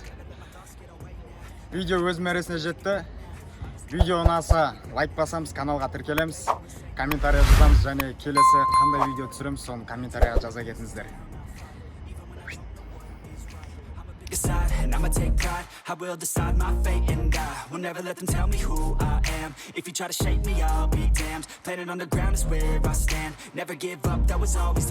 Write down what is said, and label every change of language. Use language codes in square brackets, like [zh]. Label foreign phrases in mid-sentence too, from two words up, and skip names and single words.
[kk] Видео өз мәресіне жетті. Видео ұнаса лайк басамыз, каналға тіркелеміз, комментария жазамыз және келесі қандай видео түсіреміз, соны комментарияға жаза кетіңіздер. [en] and I'ma take pride. I will decide my fate and I will never let them tell me who I am. If you try to shake me, I'll be damned. Planet on the ground is where I stand. Never give up, that was always the